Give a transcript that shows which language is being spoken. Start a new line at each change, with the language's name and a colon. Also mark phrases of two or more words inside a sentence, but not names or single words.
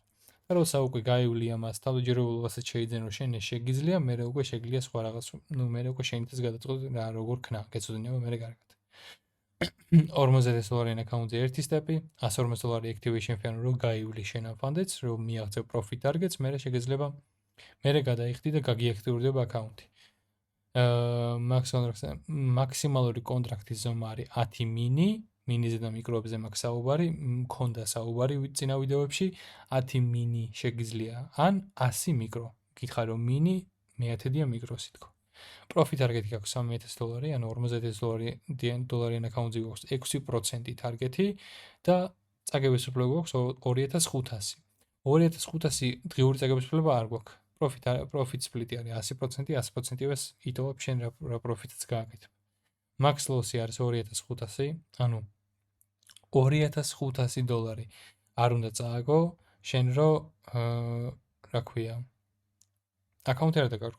Georgian: და როცა უკვე გაივლი ამას, თავდაჯერებულობასაც შეიძენო შენ ეს შეგიძლია, მერე უკვე შეგიძლია სხვა რაღაც, ნუ მერე უკვე შენითაც გადაწყვეტ რა როგორ ქნა, გეცოდინება მერე კარგად. $40,000 აკაუნტზე ერთი სტეპი, $140
English: activation fee,
Georgian: რომ გაივლი შენ ამ ფანდებს, რომ მიაღწევ
English: profit targets,
Georgian: მერე შეგიძლია მერე გადაიხდი და გაგიაქტიურდება აკაუნტი. მაქსიმალური კონტრაქტის ზომა არის 10 მინიზე და მიკროებზე მაქვს საუბარი, მქონდა საუბარი წინა ვიდეოებში, 10 მინი შეგიძლია ან 100 მიკრო. გითხარ რომ მინი მეათედია მიკროსი თქო.
English: Profit target-
Georgian: ი აქვს $30,000, ანუ $40,000 აკაუნტზე გვაქვს 6% target-ი და წაგების უფლება გვაქვს 2,500. 2,500 დღიური წაგების უფლება არ გვაქვს.
English: profit split
Georgian: არის 100%, 100%-ს იტოვებ შენ რა profit-ს გააკეთებ.
English: max loss-
Georgian: ი არის 2500, ანუ $2500 არ უნდა წააგო შენ რო რა ქვია აკაუნტი არ დაგაკეთე.